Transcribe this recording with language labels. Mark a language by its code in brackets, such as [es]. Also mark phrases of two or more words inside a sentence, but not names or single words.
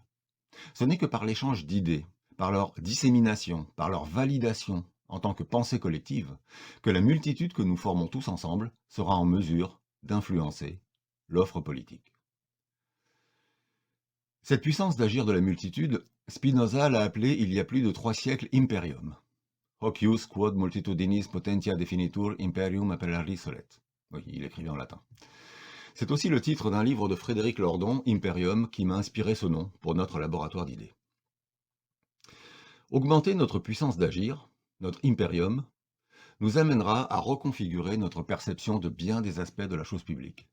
[fr] Ce n'est que par l'échange d'idées, par leur dissémination, par leur validation en tant que pensée collective, que la multitude que nous formons tous ensemble sera en mesure d'influencer l'offre politique. Cette puissance d'agir de la multitude, Spinoza l'a appelée il y a plus de 3 siècles imperium. [la] Hoc ius quod multitudinis potentia definitur imperium appellaris solet. [fr] Oui, il écrivait en latin. C'est aussi le titre d'un livre de Frédéric Lordon, Imperium, qui m'a inspiré ce nom pour notre laboratoire d'idées. Augmenter notre puissance d'agir, notre imperium, nous amènera à reconfigurer notre perception de bien des aspects de la chose publique.